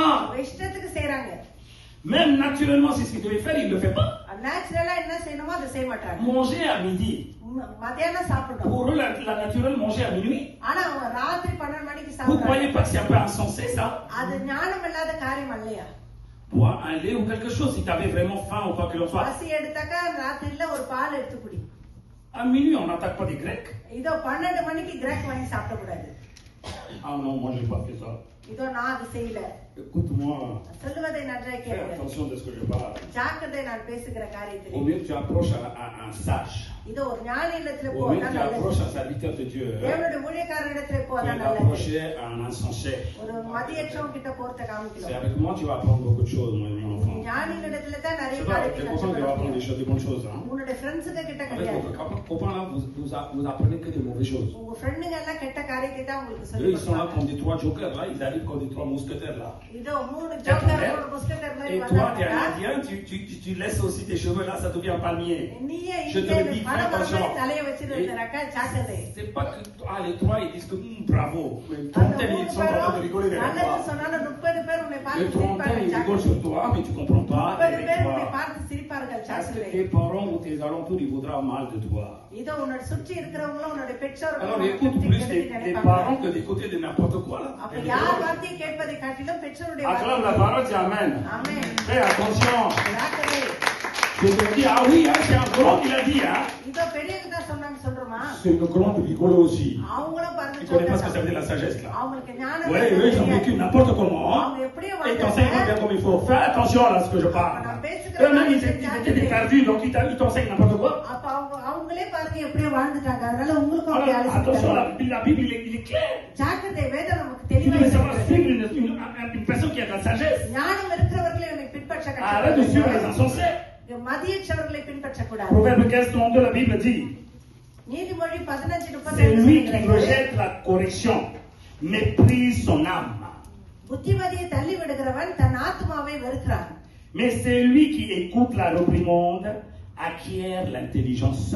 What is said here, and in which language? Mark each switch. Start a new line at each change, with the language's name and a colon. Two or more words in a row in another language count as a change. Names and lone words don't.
Tamil: இஷ்டத்துக்கு செய்றாங்க.
French: Même naturellement, c'est ce qu'il devait faire, il ne le fait pas.
Tamil: நேச்சுரலா என்ன செய்யணுமோ அதை செய்ய மாட்டாங்க.
French: Manger à midi.
Tamil: மத்தியானம் சாப்பிடணும்.
French: Pour eux, la naturelle, manger à minuit.
Tamil: ஆனா அவங்க ராத்திரி 12 மணிக்கு
French: Vous
Tamil: சாப்பிடுறாங்க.
French: croyez pas que c'est un peu insensé ça?
Tamil: அது ஞானம் இல்லாத காரியம் இல்லையா?
French: Bois un lait ou quelque chose si tu avais vraiment faim ou quoi que ce soit.
Tamil: பசி எடுத்தாக்கா ராத்திரில ஒரு பால் எடுத்து குடி.
French: À minuit, on n'attaque pas des Grecs.
Tamil: இதோ 12 மணிக்கு கிராக் வாங்கி சாப்பிட கூடாது.
French: Ah non, moi j'ai pas fait ça.
Tamil: இதோ நான் அது செய்யல.
French: Écoute-moi,
Tamil: சொல்லுவதை நன்றாக
French: fais
Tamil: கேளுங்க.
French: attention de ce que je parle.
Tamil: ஜாக்கிரதை நான் பேசுகிற
French: Au
Tamil: காரியத்தில்.
French: mieux que tu approches un sage.
Tamil: இதோ ஒரு ஞானி இடத்துல
French: Au mieux que
Tamil: போனா
French: tu
Tamil: நல்லது.
French: approches un serviteur de Dieu.
Tamil: தேவனுடைய ஊழியக்காரர் இடத்துல
French: Tu
Tamil: போனா
French: vas
Tamil: நல்லது.
French: approcher un insensé.
Tamil: ஒரு மதியற்றவன் கிட்ட போறத
French: C'est
Tamil: காமிக்கலாம்.
French: avec moi tu vas apprendre beaucoup de choses, mon enfant.
Tamil: ஞானி இடத்துல தான் நிறைய
French: C'est pas avec tes
Tamil: காரியத்தை
French: copains que tu vas apprendre des
Tamil: கற்றுக்க
French: choses, des bonnes choses. Hein.
Tamil: உன்னோட ஃப்ரெண்ட்ஸுங்க கிட்ட
French: Avec
Tamil: கிடையாது.
French: vos copains là, vous apprenez que des mauvaises choses.
Tamil: உங்க ஃப்ரெண்டுங்க எல்லாம் கெட்ட காரியத்தை தான் உங்களுக்கு
French: Eux,
Tamil: சொல்லி
French: ils sont là
Tamil: கொடுப்பாங்க.
French: comme des trois jokers là, ils arrivent comme des trois mousquetaires là.
Tamil: இதோ மூணு ஜோக்கர் ஒரு புஸ்கட்டர் மாதிரி
French: Et toi, tu es un
Tamil: வந்தாங்க.
French: Indien, tu laisses aussi tes cheveux là, ça devient un palmier.
Tamil: நீயே
French: Je te
Tamil: இங்கே
French: le dis, fais
Tamil: பணம்
French: attention.
Tamil: தலைய வச்சிருந்தனாக்கா ஜாக்கிரதை.
French: C'est pas que les trois ils disent que bravo. Mais
Tamil: அந்த
French: trentaine
Tamil: மூணு
French: ils sont en train de rigoler
Tamil: பேரும்
French: avec
Tamil: நல்லது
French: toi.
Tamil: சொன்னாலும் 30 பேர் உன்னை பார்த்து
French: Les trentaine ils rigolent sur toi, mais tu comprends pas.
Tamil: 30 பேர் உன்னை
French: Avec toi.
Tamil: பார்த்து சிரிப்பார்கள்
French: Parce que
Tamil: ஜாக்கிரதை.
French: tes parents ou tes alentours ils voudraient mal de toi.
Tamil: இதோ உன்னோட சுற்றி இருக்கிறவங்களும் உன்னோட பெற்றோர்களும்
French: Alors
Tamil: உன்னை
French: écoute
Tamil: பற்றி
French: plus
Tamil: கெடுதி
French: tes
Tamil: நினைப்பாங்க.
French: parents que d'écouter de n'importe quoi là.
Tamil: அப்ப யார் வார்த்தையை கேட்பதை காட்டிலும் பெற்றோருடைய
French: Acclame la
Tamil: வார்த்தை.
French: parole, dis Amen.
Tamil: ஆமென்.
French: Fais attention.
Tamil: ஜாக்கிரதை.
French: Je te dis, ah oui, hein, c'est un grand qui l'a dit. Hein.
Tamil: இதோ பெரியவங்க தான் சொன்னாங்க சொல்றோமா?
French: C'est une grande rigolo aussi.
Tamil: அவங்களும் பாருங்க
French: Tu connais pas ce que ça
Tamil: சொல்றாங்க.
French: veut dire la sagesse là.
Tamil: அவங்களுக்கு ஞானம்
French: Oui, eux, ils ont vécu n'importe comment.
Tamil: அவங்க எப்படியோ
French: Et t'enseignent pas bien
Tamil: வாழ்ந்தாங்க.
French: comme il faut. Fais attention à ce que je parle. Eux-mêmes, ils étaient des perdus, donc ils t'enseignent n'importe quoi.
Tamil: அப்ப அவங்களே பாருங்க எப்படியோ வாழ்ந்துட்டாங்க. அதனால உங்களுக்கும் அப்படி
French: Alors, attention,
Tamil: அழைச்சிட்டாங்க.
French: la Bible, il est clair.
Tamil: ஜாக்கிரதை வேதம் நமக்கு
French: Tu
Tamil: தெளிவா
French: devais savoir
Tamil: இருக்கிறது.
French: suivre une personne qui a de la sagesse.
Tamil: ஞானம் இருக்கிறவர்களை உன்னை பின்பற்ற
French: Arrête de suivre les
Tamil: கற்றுக்கொள்.
French: insensés.
Tamil: மதியற்றவர்களை பின்பற்றக்கூடாது.
French: Proverbe 15, 32, la Bible dit
Tamil: நீதிமொழி 15:32
French: C'est lui qui rejette la correction, méprise son âme.
Tamil: புத்திமதியை தள்ளி விடுகிறவன் தன் ஆத்மாவை வெறுக்கிறான்.
French: Mais c'est lui qui écoute la réprimande, acquiert l'intelligence.